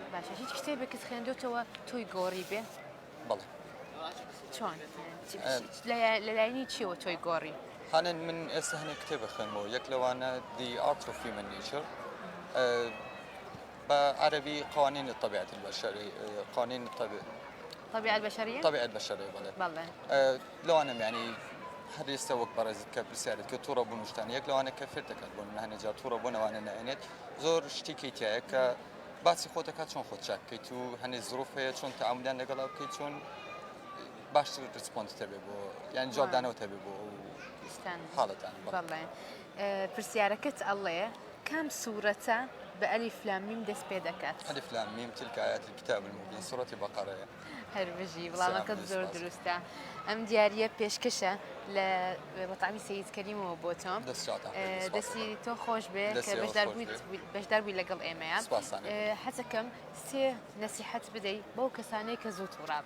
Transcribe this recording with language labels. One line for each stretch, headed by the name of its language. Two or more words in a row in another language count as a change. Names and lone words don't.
Central Kurdish: باشە هیچ کتێبێکت خوێندوتەوە تۆی گۆڕی بێ؟ بەڵێ. چۆن لەلایەنی چیەوە تۆی گۆڕی؟ هانن من ئێستا هەنێک کتێبە خوێنمەوە یەک لەوانە دی ئارت ئۆف هیومەن نیچر بە عەرەبی
Arabic: قوانین الطبیعة البشرية
Central Kurdish: قوانین
Arabic: طبيعة البشرية؟ طبيعة البشرية بەڵێ.
Central Kurdish: لەوانم ینی هەر ئێستا وەک بەڕێزت کە پرسیارت کە تووڕە بوون شتان یەک لەوانە کە فێر دەکات بۆ من هەنێجار تووڕە بوونەوانە نائێنێت زۆر شتێکی تایە کە باسی خۆتەکات چۆن خۆت چاک بکەیت و هەنێ زروف هەیە چۆن تەعاملیان لەگەڵا بکەیت چۆن باشتر ریسپۆنس هەبێ بۆ یان جوابدانەوە هەبێ بۆ حاڵەتان. بەڵێ پرسیارەکەت ئەڵێ کام سوورەتە بە
Arabic: ئەلیف لام میم
Central Kurdish: دەست پێ دەکات؟
Arabic: ألف لام ميم تلك آيات الكتاب المبين سورة بقرة.
Central Kurdish: هەربژی وڵامەکەت زۆر دروستە. ئەم دیارە پێشکەشە لە مەطعمی سەید کەریمەوە بۆ تۆم دەستی تۆ خۆش بێ کە بەشدار بووی لەگەڵ ئێمەیە حەزەکەم سێ نەسیحەت بدەیت بەو کەسانەی کە زوو تووڕابن.